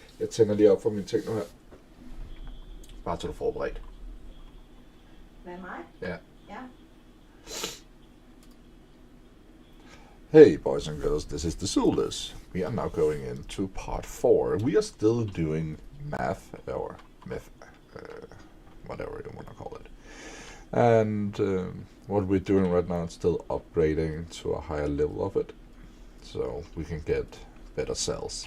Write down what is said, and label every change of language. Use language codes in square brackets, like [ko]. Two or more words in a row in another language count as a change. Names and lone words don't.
[da] tænder lige op for mine ting nu her. Bare så du er forberedt. Hvad mig? Ja. Ja. [en] Hey boys and girls, this is the Zulus. We are now going into part 4. We are still doing math, or myth, whatever you want to call it. And what we're doing right now is still upgrading to a higher level of it, so we can get better cells.